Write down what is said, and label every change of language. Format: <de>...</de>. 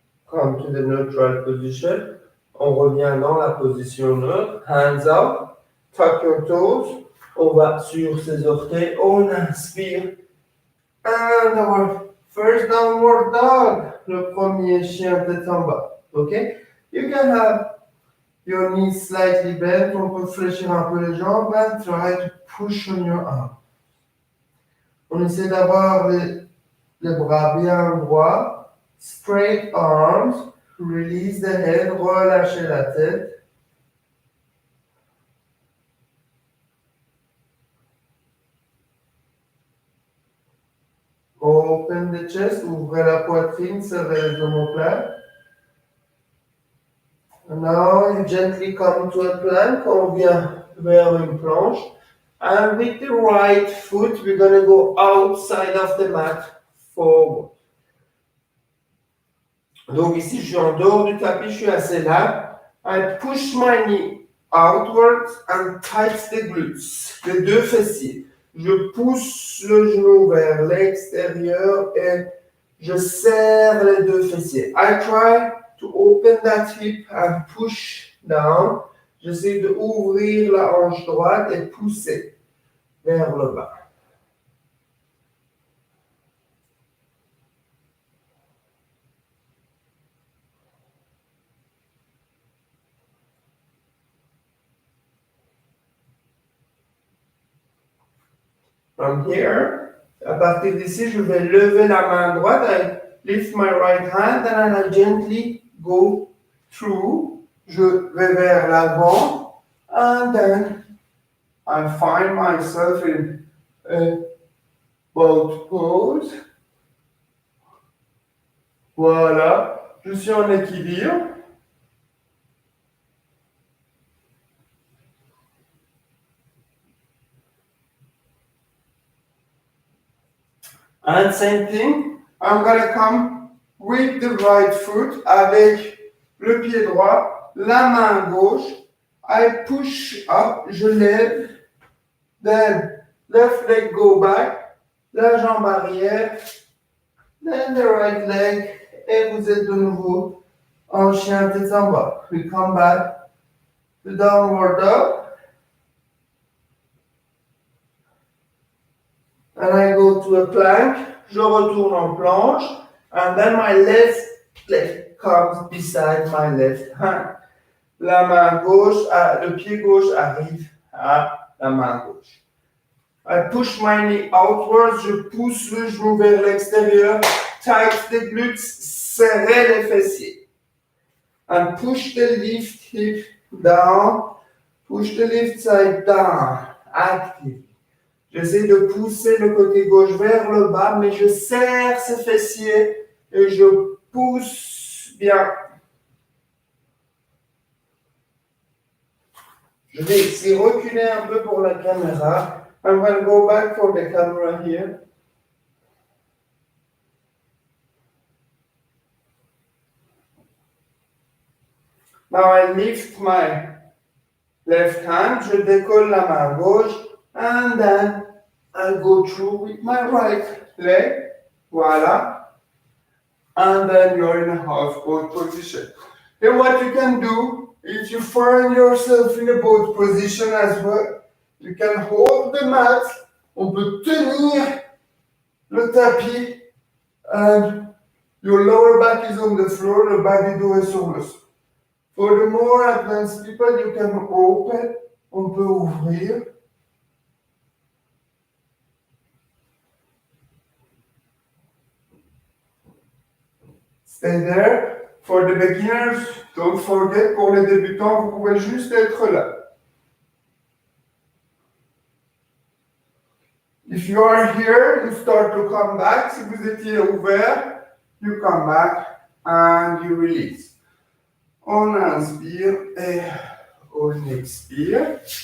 <en>Come to the neutral position.</en> <fr>On revient dans la position neutre.</fr> <en>Hands up. Tuck your toes.</en> <fr>On va sur ses orteils. On inspire.</fr> <en>And our first downward dog.</en> <fr>Le premier chien tête en bas.</fr> <en>OK? You can have your knees slightly bent.</en> <fr>On peut fléchir un peu les jambes</fr> <en>and try to push on your arm.</en> <fr>On essaie d'avoir les bras bien droits.</fr> <en>Straight arms. Release the head.</en> <fr>Relâchez la tête.</fr> <en>Open the chest,</en> <fr>ouvrez la poitrine, serrez les omoplates.</fr> <en>Now you gently come to a plank,</en> <fr>on vient vers une planche.</fr> <en>And with the right foot, we're going to go outside of the mat, forward.</en> <fr>Donc ici, je suis en dehors du tapis, je suis assez là.</fr> <en>I push my knee outwards and tight the glutes,</en> <fr>les deux fessiers. Je pousse le genou vers l'extérieur et je serre les deux fessiers.</fr> <en>I try to open that hip and push down.</en> <fr>J'essaie de ouvrir la hanche droite et pousser vers le bas.</fr> <en>From here,</en> <fr>à partir d'ici, je vais lever la main droite.</fr> <en>I lift my right hand and I gently go through.</en> <fr>Je vais vers l'avant.</fr> <en>And then I find myself in a boat pose.</en> <fr>Voilà. Je suis en équilibre.</fr> <en>And same thing, I'm gonna come with the right foot</en> <fr>avec le pied droit, la main gauche.</fr> <en>I push up,</en> <fr>je lève.</fr> <en>Then left leg go back,</en> <fr>la jambe arrière.</fr> <en>Then the right leg.</en> <fr>Et vous êtes de nouveau en chien tête en bas.</fr> <en>We come back to downward dog. And I go to a plank,</en> <fr>je retourne en planche,</fr> <en>and then my left leg comes beside my left hand.</en> <fr>La main gauche, le pied gauche arrive à la main gauche.</fr> <en>I push my knee outwards,</en> <fr>je pousse le genou vers l'extérieur,</fr> <en>tight the glutes,</en> <fr>serrez les fessiers.</fr> <en>And push the left hip down, push the left side down, active.</en> <fr>J'essaie de pousser le côté gauche vers le bas, mais je serre ces fessiers et je pousse bien. Je vais ici reculer un peu pour la caméra.</fr> <en>I'm going to go back for the camera here. Now I lift my left hand,</en> <fr>je décolle la main gauche.</fr> <en>And then I go through with my right leg. Voila. And then you're in a half boat position. Then what you can do, if you find yourself in a boat position as well, you can hold the mat.</en> <fr>On peut tenir le tapis.</fr> <en>And your lower back is on the floor,</en> <fr>le bas du dos est sur le sol.</fr> <en>For the more advanced people, you can open.</en> <fr>On peut ouvrir.</fr> <en>Stay there. For the beginners, don't forget,</en> <fr>pour les débutants, vous pouvez juste être là.</fr> <en>If you are here, you start to come back.</en> <fr>Si vous étiez ouvert,</fr> <en>you come back and you release.</en> <fr>On inspire et on expire.</fr>